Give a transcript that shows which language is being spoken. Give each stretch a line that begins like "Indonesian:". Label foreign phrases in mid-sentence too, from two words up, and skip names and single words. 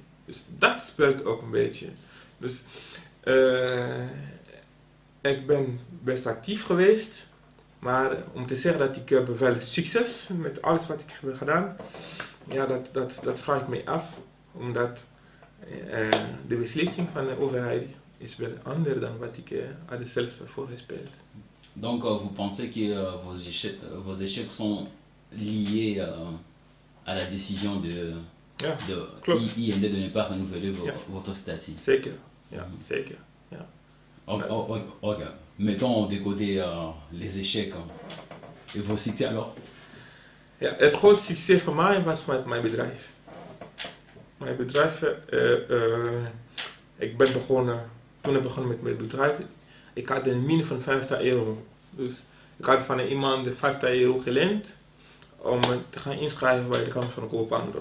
Dutch: Dus dat speelt ook een beetje. Dus ik ben best actief geweest, maar om te zeggen dat ik heb wel succes met alles wat ik heb gedaan, ja, dat vraag ik me af, omdat de beslissing van de overheid is wel anders dan wat ik had zelf voorgespeeld.
French: Donc vous pensez que vos échecs sont liés à la décision de IND de ne pas renouveler votre statut?
Dutch: Zeker, ja, zeker. Ja. Ok.
French: Mettons de côté les échecs et vos succès alors?
Dutch: Ja, het grootste succes van mij was met mijn bedrijf. Mijn bedrijf, toen ik begon met mijn bedrijf, ik had een min van €50. Dus ik had van iemand €50 geleend om te gaan inschrijven bij de Kamer van Koophandel.